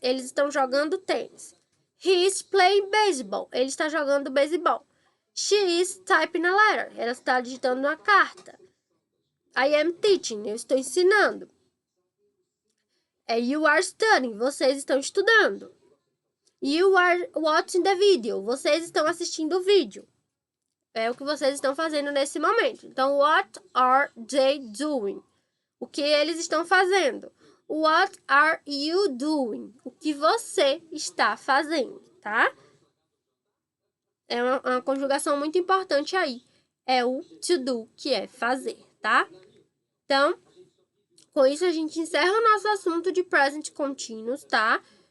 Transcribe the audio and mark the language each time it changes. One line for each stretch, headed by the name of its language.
Portuguese: Eles estão jogando tênis.
English: He is playing baseball.
Portuguese: Ele está jogando beisebol.
English: She is typing a letter.
Portuguese: Ela está digitando uma carta.
English: I am teaching.
Portuguese: Eu estou ensinando.
English: You are studying.
Portuguese: Vocês estão estudando.
English: You are watching the video.
Portuguese: Vocês estão assistindo o vídeo. É o que vocês estão fazendo nesse momento.
English: Então, what are they doing?
Portuguese: O que eles estão fazendo?
English: What are you doing?
Portuguese: O que você está fazendo, tá? É uma conjugação muito importante aí. É o to do, que é fazer, tá? Então, com isso a gente encerra o nosso assunto de present continuous, tá?